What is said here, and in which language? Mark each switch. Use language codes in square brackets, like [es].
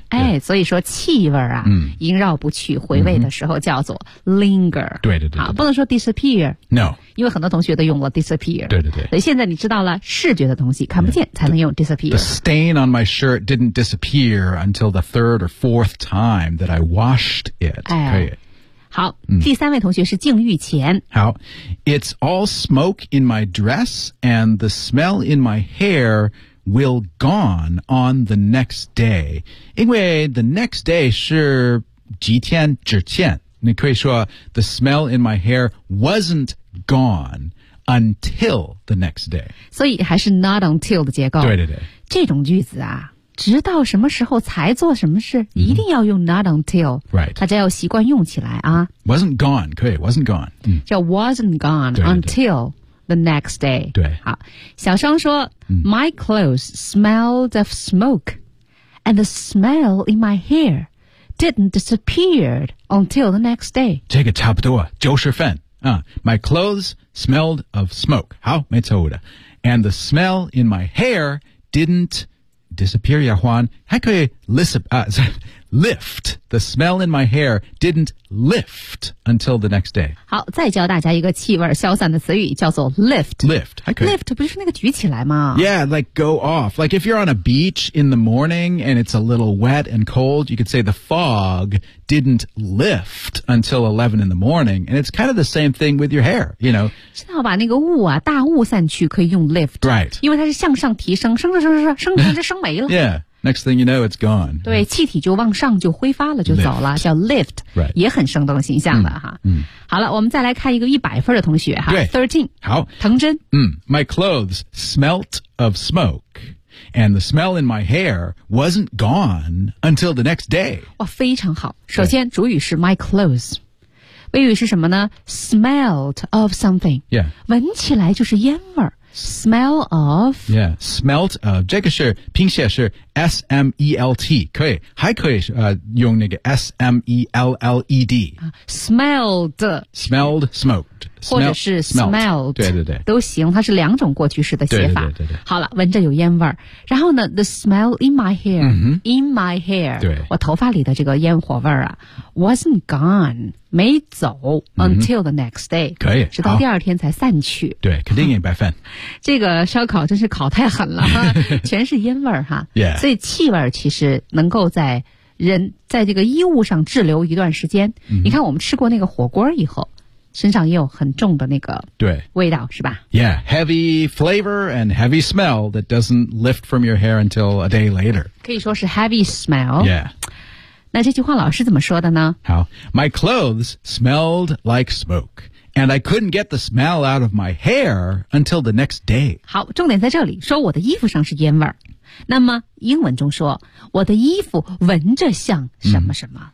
[zh] 哎、所以说气味啊、萦绕不去，回味的时候叫做 linger。对对 对, 对, 对，不能说 disappear。 [en] No， [zh] 因为很多同学都用了 disappear。对对对，所以现在你知道了视觉的东西看不见才能用 disappear。 [en] The stain on my shirt didn't disappear until the third or fourth time that I washed it、 [zh] 哎、可以好、第三位同学是静玉前。好。 [en] It's all smoke in my dress and the smell in my hair will gone on the next day。 [zh] 因为 [en] the next day [zh] 是几天之前，你可以说 [en] the smell in my hair wasn't gone until the next day。 [zh] 所以还是 not until 的结构。对对对，这种句子啊，直到什么时候才做什么事、一定要用 not until、 [en] right. [zh] 大家要习惯用起来啊。 [en] wasn't gone 可以 wasn't gone、叫 wasn't gone until [zh] 对对对 [en] the next day。 [zh] 对，好，小双说、 [en] My clothes smelled of smoke and the smell in my hair didn't disappear until the next day。 [zh] 这个差不多就是分 [en] My clothes smelled of smoke. [zh] 好，没错的。 [en] And the smell in my hair didn't disappear, 亚欢。 [zh] 还可以 [en] lift. The smell in my hair didn't lift until the next day. [zh] 好，再教大家一个气味消散的词语，叫做 lift. Lift, 还可以。 Lift 不就是那个举起来吗？ [en] Yeah, like go off. Like if you're on a beach in the morning and it's a little wet and cold, you could say the fog didn't lift until 11 in the morning. And it's kind of the same thing with your hair, you know. [zh] 知道吧，那个雾啊，大雾散去可以用 lift. [en] Right. [zh] 因为它是向上提升，升着升着升着升着升没了。 [en] Yeah. Next thing you know, it's gone. [zh] 对，气体就往上就挥发了，就走了， [en] lift. [zh] 叫 lift、 [en] right. [zh] 也很生动形象的哈。好了，我们再来看一个100分的同学哈。对 ,13. 好。藤真。 [en] My clothes smelt of smoke, and the smell in my hair wasn't gone until the next day. [zh] 哇，非常好。首先主语是 my clothes。谓语是什么呢？ [en] smelt of something. Yeah. [zh] 闻起来就是烟味儿。Smell of. [en] Yeah, smelt of. [zh] 这个是拼写是 [en] S-M-E-L-T, [zh] 可以。还可以、用那个 S-M-E-L-L-E-D.、 [en] Smelled. Smelled, smoked. [zh] 或者是 smelled. 对对对。都行，它是两种过去式的写法。对对 对, 对, 对。好了，闻着有烟味儿。然后呢 [en] the smell in my hair,、in my hair. [zh] 对。我头发里的这个烟火味儿啊 [en] wasn't gone. [zh] 没走 [en] until the next day、 [zh] 可以直到第二天才散去，对，肯定一百分。这个烧烤真是烤太狠了全是烟味儿哈、 [en] yeah. [zh] 所以气味其实能够在人在这个衣物上滞留一段时间、你看我们吃过那个火锅以后身上也有很重的那个味道，对，是吧？ [en] Yeah, heavy flavor and heavy smell that doesn't lift from your hair until a day later. [zh] 可以说是 heavy smell. [en] Yeah. [zh] 那这句话老师怎么说的呢？好 [en] ，My clothes smelled like smoke, and I couldn't get the smell out of my hair until the next day. [zh] 好，重点在这里，说我的衣服上是烟味儿。那么英文中说，我的衣服闻着像什么什么？